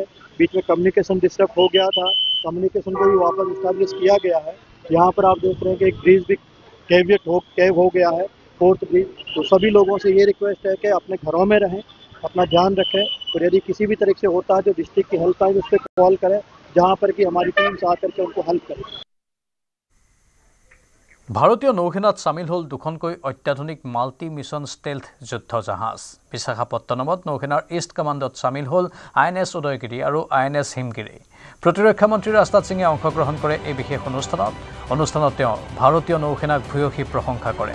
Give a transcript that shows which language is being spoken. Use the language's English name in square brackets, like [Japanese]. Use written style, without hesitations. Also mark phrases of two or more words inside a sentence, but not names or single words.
[Hindi] बीच में [English] communication disturb [Hindi] हो गया था, कम्युनिकेशन को भी वापस एस्टेब्लिश किया गया है। यहाँ पर आप देख रहे हैं कि एक ब्रिज भी कैव हो गया है, 4th ब्रिज। तो सभी लोगों से ये रिक्वेस्ट है कि अपने घरों में रहें, अपना ध्यान रखें, और यदि किसी भी तरह से होता है तो डिस्ट्रिक्ट की हेल्पलाइन उस पर कॉल करें, जहाँ पर कि हमारी टीम से आकर के उनको हेल्प करें। [Assamese] ভাৰতীয় নৌসেনাত চামিল হ'ল 2খনকৈ অত্যাধুনিক [English] multi mission stealth [Assamese] যুদ্ধ জাহাজ। বিশাখাপট্টনমত নৌসেনাৰ [English] east command [Assamese] চামিল হ'ল INS উদয়গিৰি আৰু INS হিমগিৰি। প্ৰতিৰক্ষা মন্ত্ৰী ৰাজনাথ সিঙে অংশগ্ৰহণ কৰে এই বিশেষ অনুষ্ঠানত তেওঁ ভাৰতীয় নৌসেনাক ভূয়সী প্ৰশংসা কৰে।